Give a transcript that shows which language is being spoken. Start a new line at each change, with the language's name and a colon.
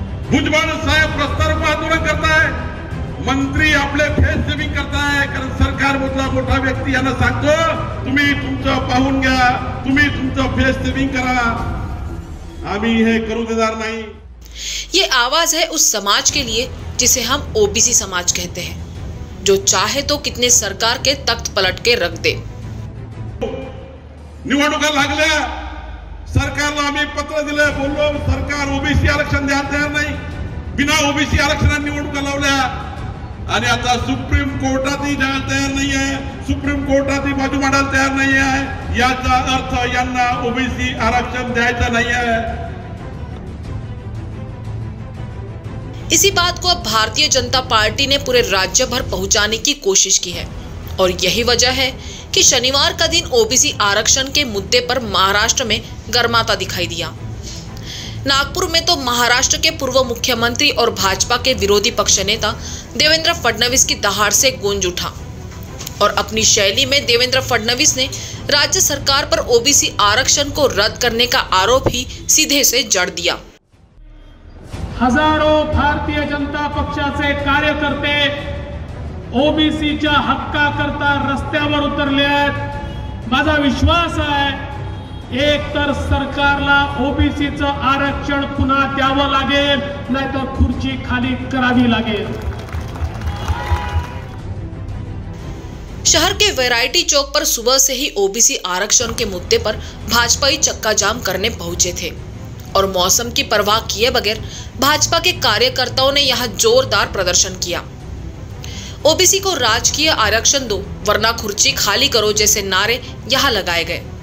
Marathi: भुजबळ साहेब प्रस्ताव आंदोलन
Hindi: करता है,
Marathi: मंत्री आपले फेस सेविंग करता है, कारण सरकार मोठा व्यक्ती यांना सांगतो, तुम्ही तुमचं पाहून घ्या, तुम्ही तुमचं फेस सेविंग करा, आम्ही हे करू देणार नहीं।
Hindi: ये आवाज है उस समाज के लिए जिसे हम ओबीसी समाज कहते हैं, जो चाहे तो कितने सरकार के तख्त पलट के रख दे।
Marathi: निवडणुका लागल्या, सरकारला आम्ही पत्र दिले, बोललो सरकार ओबीसी आरक्षण द्यायला तयार नाही, बिना ओबीसी आरक्षणाने निवडणुका लावल्या आणि आता सुप्रीम कोर्टातही जायला तयार नाही आहे, सुप्रीम कोर्टातही बाजू मांडायला तयार नाही आहे। याचा अर्थ यांना ओबीसी आरक्षण द्यायचं नाही आहे।
Hindi: इसी बात को अब भारतीय जनता पार्टी ने पूरे राज्य भर पहुंचाने की कोशिश की है और यही वजह है कि शनिवार का दिन ओबीसी आरक्षण के मुद्दे पर महाराष्ट्र में गर्माता दिखाई दिया। नागपुर में तो महाराष्ट्र के पूर्व मुख्यमंत्री और भाजपा के विरोधी पक्ष नेता देवेंद्र फडणवीस की दहाड़ से गूंज उठा और अपनी शैली में देवेंद्र फडणवीस ने राज्य सरकार पर ओबीसी आरक्षण को रद्द करने का आरोप ही सीधे से जड़ दिया।
Marathi: हजारों भारतीय जनता पक्षाचे कार्यकर्ते ओबीसीच्या हक्काकरता रस्त्यावर उतरले आहेत। माझा विश्वास आहे, एक तर सरकारला ओबीसीचं आरक्षण पुन्हा द्यावं लागेल, नाहीतर खुर्ची खाली करावी लागेल।
Hindi: शहर के वैरायटी चौक पर सुबह से ही ओबीसी आरक्षण के मुद्दे पर भाजपाई चक्का जाम करने पहुंचे थे और मौसम की परवाह किए बगैर भाजपा के कार्यकर्ताओं ने यहां जोरदार प्रदर्शन किया। ओबीसी को राजकीय आरक्षण दो वरना खुर्ची खाली करो जैसे नारे यहां लगाए गए।